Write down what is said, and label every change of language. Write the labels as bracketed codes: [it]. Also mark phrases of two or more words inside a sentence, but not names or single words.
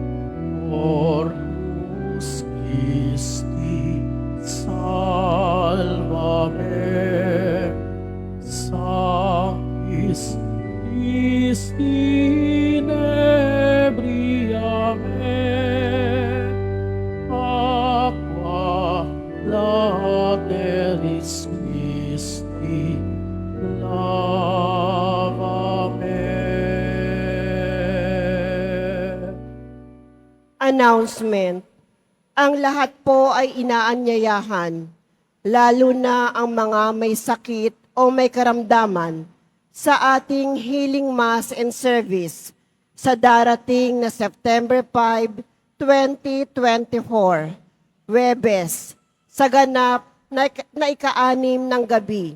[la] Corpus Christi salvame, Sanctis Christi inebriame, Aqua lateris Christi lavame. [en] Announcement. [tl] Ang lahat po ay inaanyayahan, lalo na ang mga may sakit o may karamdaman, sa ating [en] healing mass and service [tl] sa darating na September 5, 2024, Webes, sa ganap na ika-6 ng gabi.